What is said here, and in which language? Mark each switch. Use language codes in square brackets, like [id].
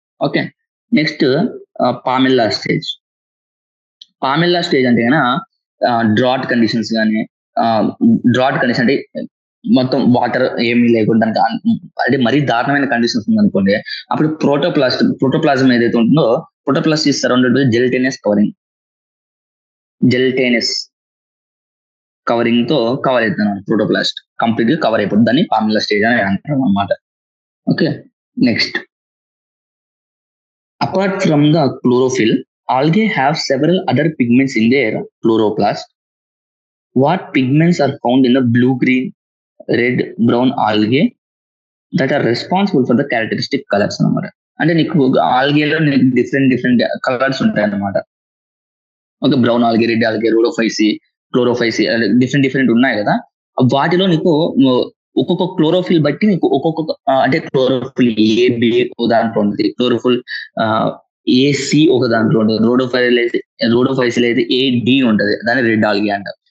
[te] Okay, next పామిల్లా stage అంటే drought conditions కానీ, drought condition అంటే మొత్తం వాటర్ ఏమీ లేకుండా అంటే మరీ దారుణమైన కండిషన్స్ ఉందనుకోండి, అప్పుడు ప్రోటోప్లాజం ఏదైతే ఉంటుందో, [en] protoplast is surrounded by gelatinous covering [te] తో కవర్ అవుతుంది ప్రోటోప్లాస్ట్, కంప్లీట్ గా కవర్ అయిపోతుంది. దాన్ని పామిల్లా స్టేజ్ అని అంటారు అనమాట. [en] Okay, next apart from the chlorophyll, algae have several other pigments in their chloroplast. What pigments are found in the blue, green, red, brown algae that are responsible for the characteristic colors [te] అన్నమాట? అంటే నీకు ఆల్గేలో నీకు different colours ఉంటాయి అన్నమాట. Okay, brown algae, red algae, Chlorophyceae different ఉన్నాయి కదా. వాటిలో నీకు ఒక్కొక్క క్లోరోఫిల్ బట్టి నీకు ఒక్కొక్క అంటే క్లోరోఫిల్ ఏబి ఒక దాంట్లో ఉంటుంది, క్లోరోఫిల్ ఏసి ఒక దాంట్లో ఉంటుంది, రోడోఫైసిల్ అయితే ఏడి ఉంటది, దాన్ని రెడ్ ఆల్గే అంటారు.